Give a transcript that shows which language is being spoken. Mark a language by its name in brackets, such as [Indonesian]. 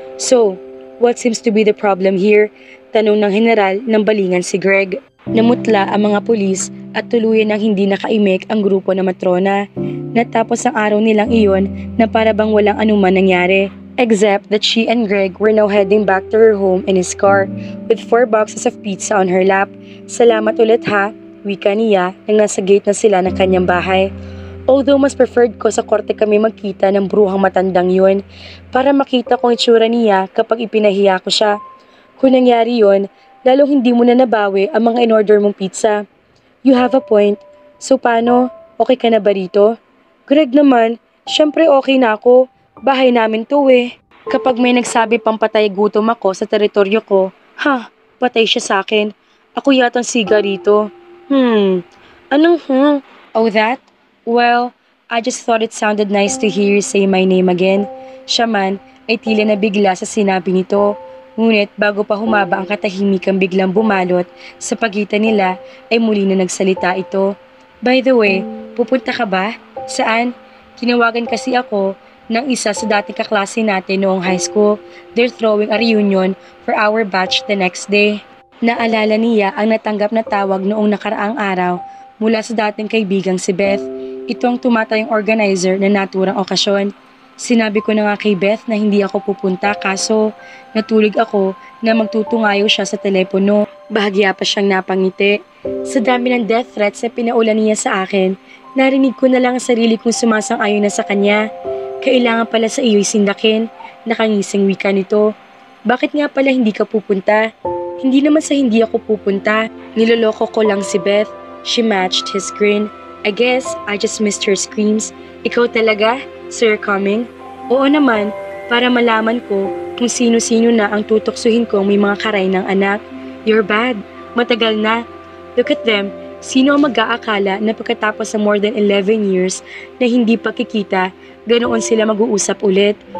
[English] So, what seems to be the problem here? [Filipino] Tanong ng general ng balingan si Greg. Namutla ang mga pulis at tuluyan ng hindi nakaimik ang grupo na matrona. Natapos ang araw nilang iyon na parabang walang anuman nangyari. [English] Except that she and Greg were now heading back to her home in his car with 4 boxes of pizza on her lap. [Filipino] Salamat ulit ha. Wika niya nang nasa gate na sila ng kanyang bahay. Although mas preferred ko sa korte kami magkita ng bruhang matandang yun para makita kong itsura niya kapag ipinahiya ko siya. Kung nangyari yun, lalong hindi mo na nabawi ang mga in-order mong pizza. [English] You have a point. [Filipino] So paano? Okay ka na ba rito? Greg naman, syempre okay na ako. Bahay namin to eh. Kapag may nagsabi pang patay gutom ako sa teritoryo ko, patay siya sa akin. Ako yatang siga rito. Anong? [English] Oh that? Well, I just thought it sounded nice to hear you say my name again. [Filipino] Siya man ay tila na bigla sa sinabi nito. Ngunit bago pa humaba ang katahimikang biglang bumalot sa pagitan nila ay muli na nagsalita ito. By the way, pupunta ka ba? Saan? Tinawagan kasi ako ng isa sa dating kaklase natin noong high school. [English] They're throwing a reunion for our batch the next day. [Filipino] Naalala niya ang natanggap na tawag noong nakaraang araw mula sa dating kaibigang si Beth. Ito ang tumatayong organizer na naturang okasyon. Sinabi ko na nga kay Beth na hindi ako pupunta kaso natulog ako na magtutungayo siya sa telepono. Bahagya pa siyang napangiti. Sa dami ng death threats na pinaulan niya sa akin, narinig ko na lang ang sarili kong sumasang-ayon na sa kanya. Kailangan pala sa iyo'y sindakin, nakangising wika nito. Bakit nga pala hindi ka pupunta? Hindi naman sa hindi ako pupunta. Niloloko ko lang si Beth. [English] She matched his grin. I guess I just missed her screams. [Filipino] Ikaw talaga? [English] Sir coming? [Filipino] Oo naman, para malaman ko kung sino-sino na ang tutoksuhin kong may mga karay ng anak. [English] You're bad. [Filipino] Matagal na. [English] Look at them. [Filipino] Sino ang mag-aakala na pagkatapos sa more than 11 years na hindi pakikita, ganoon sila mag-uusap ulit?